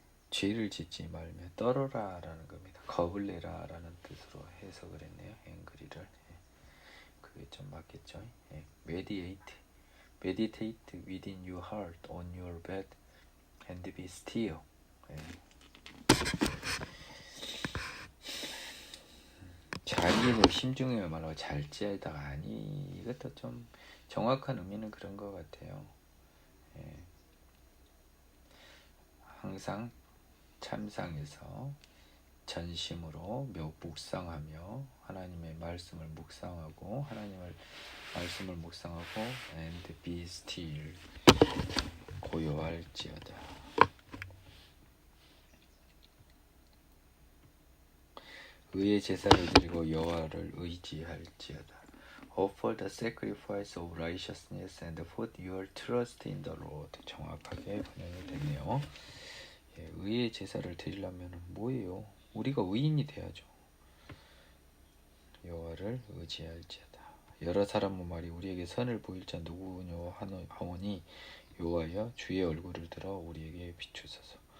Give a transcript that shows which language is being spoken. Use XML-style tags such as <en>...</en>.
<ko>죄를 짓지 말며 떨어라라는 겁니다. 겁을 내라라는 뜻으로 해석을 했네요. angry를. 그게 좀 맞겠죠.</ko> <en>Meditate within your heart on your bed and be still.</en> <ko>자리에 심중에 말하고 잘지에다가 아니 이것도 좀 정확한 의미는 그런 것 같아요. 항상 참상에서 전심으로 묵상하며 하나님의 말씀을 묵상하고 하나님을 말씀을 묵상하고</ko> <en>and be still</en> <ko>고요할지어다. 의의 제사를 드리고 여호와를 의지할지어다.</ko> <en>Offer the sacrifice of righteousness and put your trust in the Lord.</en> <ko>정확하게 번역이 되네요. 의의 제사를 드리려면 뭐예요? 우리가 의인이 돼야죠. 여호와를 의지할지어다. 여러 사람은 말이 우리에게 선을 보일 자 누구뇨 하오니 여호와여 주의 얼굴을 들어 우리에게 비추소서.</ko>